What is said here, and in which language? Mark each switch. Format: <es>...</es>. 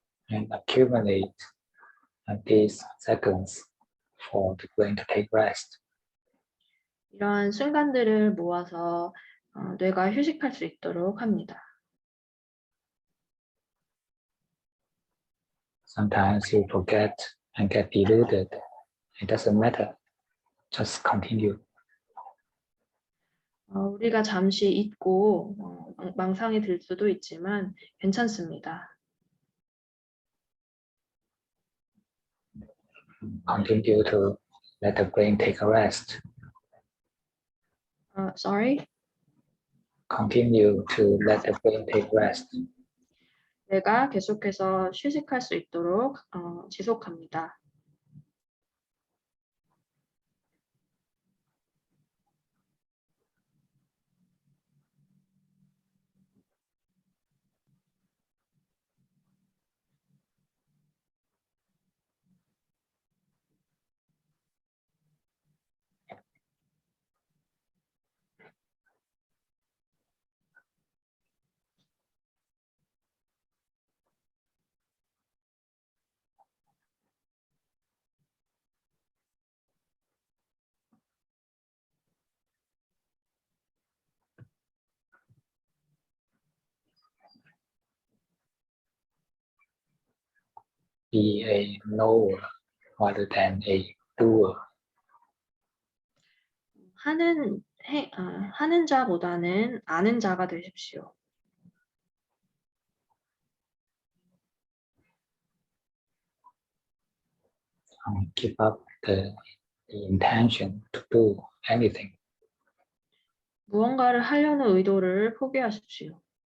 <en>And accumulate these seconds for the brain to take rest.</en> <ko>이러한 순간들을 모아서 뇌가 휴식할 수 있도록 합니다.</ko> <en>Sometimes you forget and get deluded. It doesn't matter. Just continue.</en> <ko>우리가 잠시 잊고 망상이 들 수도 있지만 괜찮습니다.</ko> <en>Continue to let the brain take a rest. Sorry? Continue to let the brain take rest.</en> <ko>뇌가 계속해서 휴식할 수 있도록 지속합니다.</ko> <en>Be a knower rather than a doer.</en> <ko>하는 자보다는 아는 자가 되십시오.</ko> <en>Keep up the intention to do anything.</en> <ko>무언가를 하려는 의도를 포기하십시오.</ko>